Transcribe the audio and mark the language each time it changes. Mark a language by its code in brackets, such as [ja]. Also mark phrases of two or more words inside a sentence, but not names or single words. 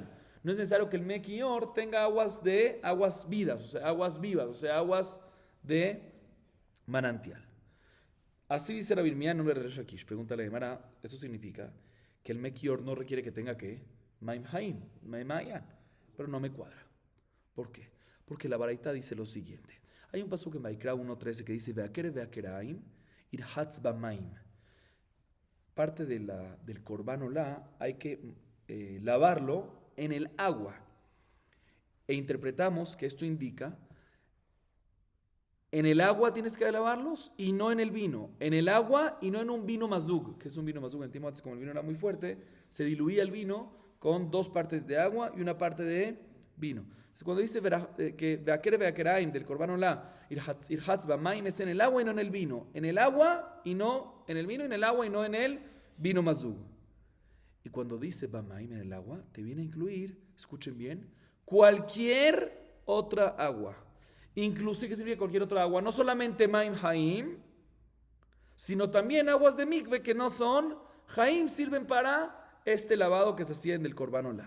[es] No es necesario que el Mekior tenga aguas vidas, o sea, aguas vivas, o sea, aguas de manantial. Así dice la Birmía en nombre de Resh Lakish. Pregúntale a Gemara, eso significa que el Mekior no requiere que tenga ¿qué? [he] מים חיים, מי מעיין. [es] Pero no me cuadra. ¿Por qué? Porque la Baraita dice lo siguiente. Hay un pasuk en Vaikra 1.13 que dice [he] והקרב והכרעים ירחץ במים. [es] Parte del [he] קרבן עולה [es] hay que lavarlo en el agua. E interpretamos que esto indica en el agua tienes que lavarlos y no en el vino. En el agua y no en un vino mazug. ¿Qué es un vino mazug? En tiempo antes, como el vino era muy fuerte, se diluía el vino con 2 partes de agua y una parte de vino. Entonces, cuando dice que [he] והקרב והכרעים [es] del [he] קרבן עולה, ירחץ במים [es] es en el agua y no en el vino. En el agua y no en el vino, en el agua y no en el vino mazug. Y cuando dice bamaim en el agua, te viene a incluir, escuchen bien, cualquier otra agua. Inclusive, ¿qué significa cualquier otra agua? No solamente [he] מים חיים, [es] sino también aguas de mikve que no son Haim, sirven para este lavado que se hacía en el [he] קרבן עולה.